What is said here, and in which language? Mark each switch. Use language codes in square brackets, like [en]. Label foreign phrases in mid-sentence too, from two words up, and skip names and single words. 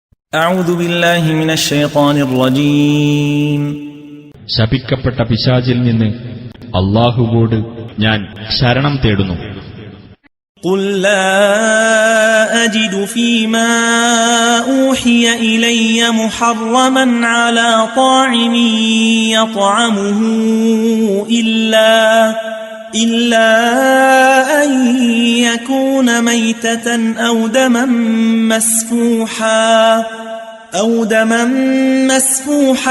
[ar] أعوذ بالله من الشيطان الرجيم [ml] ശപിക്കപ്പെട്ട പിശാചിൽ നിന്ന് അല്ലാഹുവോട് ഞാൻ ശരണം തേടുന്നു. [ar] قل لا أجد فيما أوحي إلي محرما على طاعم يطعمه إلا أن يكون ميتة أو دما مسفوحا